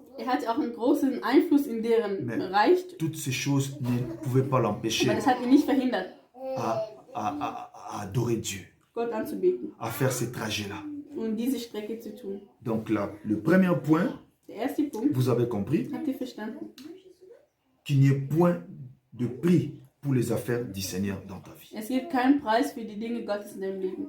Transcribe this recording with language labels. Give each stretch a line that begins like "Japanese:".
German: Er hatte auch einen großen Einfluss in deren
French: Mais-
German: Reich,
French: Toutes ces choses ne pouvaient pas l'empêcher
German: aber das hat ihn nicht verhindert,
French: à adorer Dieu,
German: Gott anzubeten
French: à faire ces trajets-là.
German: und diese Strecke zu tun.
French: Donc là, le premier point,
German: Der erste Punkt,
French: vous avez compris,
German: habt ihr verstanden?
French: qu'il n'y ait point de prix pour les affaires du Seigneur dans ta vie.
German: Es gibt keinen Preis für die Dinge Gottes in deinem Leben.